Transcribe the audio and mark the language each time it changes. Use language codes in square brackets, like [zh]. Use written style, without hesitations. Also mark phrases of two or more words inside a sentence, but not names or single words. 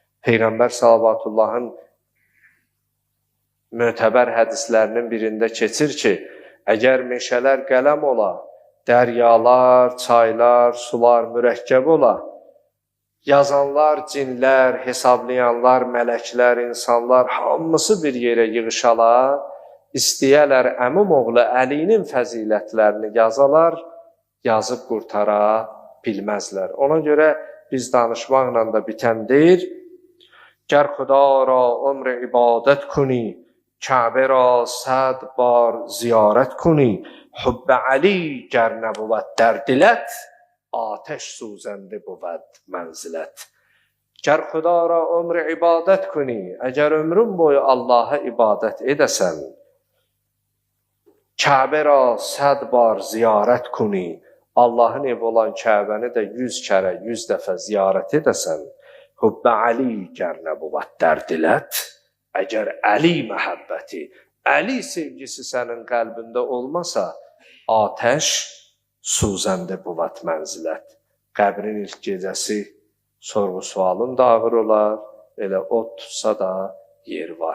[az] Peyğəmbər sallavatullahın mötəbər hədislərinin birində keçir ki, əgər meşələr qələm ola, dəryalar, çaylar, sular mürəkkəb ola, yazanlar, cinlər, hesablayanlar, mələklər, insanlar hamısı bir yerə yığışalar, istəyələr əmimoğlu Əlinin fəzilətlərini yazalar, yazıb qurtara bilməzlər. Ona görə biz danışmaqla da bitən deyir, [fa] گر خدا را عمر عبادت کنی، کعبه را ۱۰۰ بار زیارت کنی، حب علی گر نبود در دلت آتش سوزنده بود منزلت. گر خدا را عمر عبادت کنی, [az] əgər ömrün boyu Allaha ibadət edəsən, [fa] کعبه را ۱۰۰ بار زیارت کنی, [az] Allahın ev olan Kəbəni də 100 kərə, 100 dəfə ziyarət edəsən, [fa] حب علی گر نبود در دلت, [az] əgər Əli məhəbbəti, Əli sevgisi sənin qəlbində olmasa, [fa] آتش سوزنده بود منزلت. [az] Qəbrin ilk gecəsi sorğu sualın da ağır olar, elə od tutsa da yer var.